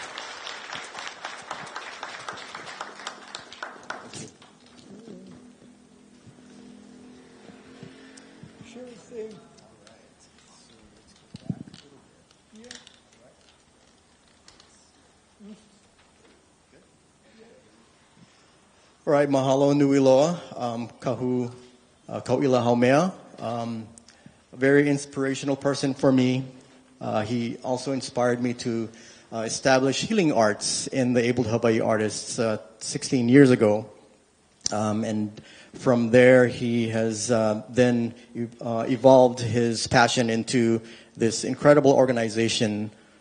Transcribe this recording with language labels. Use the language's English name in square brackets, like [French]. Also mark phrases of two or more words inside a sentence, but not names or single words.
[English] Sure thing. All right, [Hawaiian] mahalo nui loa, Kauila Haumea. [English] A very inspirational person for me. He also inspired me to establish healing arts in the Able Hawaii Artists 16 years ago. And from there, he has then evolved his passion into this incredible organization.